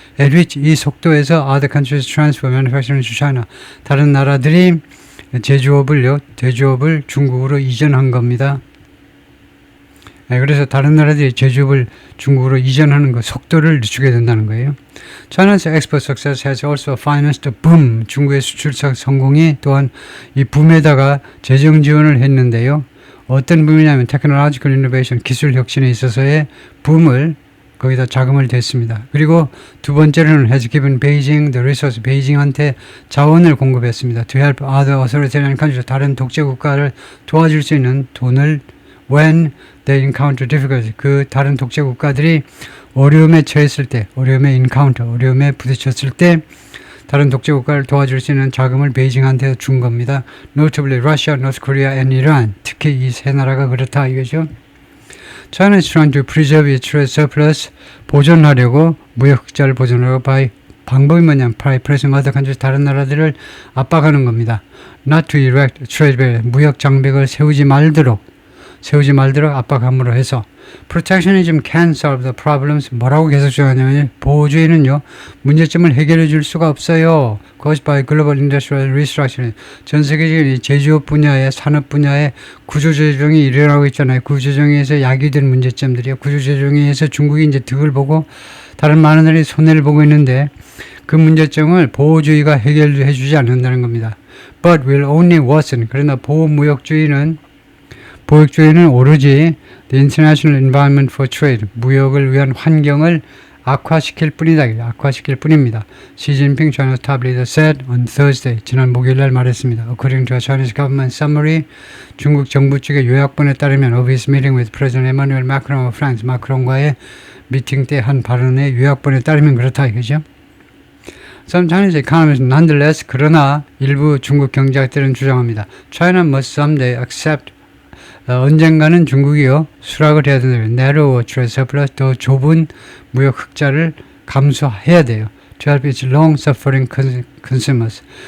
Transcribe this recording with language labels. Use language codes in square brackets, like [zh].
[en] At which [ko] 이 속도에서 [en] other countries transfer manufacturing to China. [ko] 다른 나라들이 제조업을 중국으로 이전한 겁니다. 네, 그래서 다른 나라들이 제조업을 중국으로 이전하는 그 속도를 늦추게 된다는 거예요. [en] China's export success has also financed a boom. [ko] 중국의 수출 성공이 또한 이 붐에다가 재정 지원을 했는데요. 어떤 붐이냐면 [en] technological innovation, [ko] 기술 혁신에 있어서의 붐을 거기다 자금을 댔습니다. 그리고 두 번째로는 [en] has given Beijing the resource, [ko] 베이징한테 자원을 공급했습니다. [en] To help other authoritarian countries, [ko] 다른 독재 국가를 도와줄 수 있는 돈을 [en] when they encounter difficulty, [ko] 그 다른 독재 국가들이 어려움에 처했을 때, 어려움에 부딪혔을 때 다른 독재 국가를 도와줄 수 있는 자금을 베이징한테 준 겁니다. [en] Notably Russia, North Korea and Iran. [ko] 특히 이 세 나라가 그렇다 이거죠. [en] China is trying to preserve its trade surplus, [ko] 보존하려고 무역 흑자를 보존하려고 방법이 뭐냐면 [en] by pressing other countries, [ko] 다른 나라들을 압박하는 겁니다. [en] Not to erect trade barrier, [ko] 무역 장벽을 세우지 말도록 압박함으로 해서 [en] Protectionism can solve the problems. [ko] 뭐라고 계속 주장하냐면 보호주의는요 문제점을 해결해 줄 수가 없어요. [en] Caused by global industrial restructuring. [ko] 전 세계적인 제조업 분야의 산업 분야의 구조조정이 일어나고 있잖아요. 구조조정에서 야기된 문제점들이요. 구조조정에 의해서 중국이 이제 득을 보고 다른 많은 나라들이 손해를 보고 있는데 그 문제점을 보호주의가 해결해 주지 않는다는 겁니다. [en] But will only worsen. [ko] 그러나 보호무역주의는 오로지 [en] the international environment for trade, [ko] 무역을 위한 환경을 악화시킬 뿐입니다. [en] 시진핑 China's top leader said on Thursday, [ko] 지난 목요일 날 말했습니다. [en] According to a Chinese government summary, [ko] 중국 정부 측의 요약본에 따르면 [en] of his meeting with President Emmanuel Macron of France, [ko] 마크롱과의 미팅 때 한 발언의 요약본에 따르면 그렇다 이거죠. [en] Some Chinese economists nonetheless, [ko] 그러나 일부 중국 경제학들은 주장합니다. [en] China must someday accept [ko] 언젠가는 중국이요 수락을 해야 된다. [en] narrow trade surplus, [ko] 더 좁은 무역 흑자를 감수해야 돼요. [en] To help its long-suffering consumers.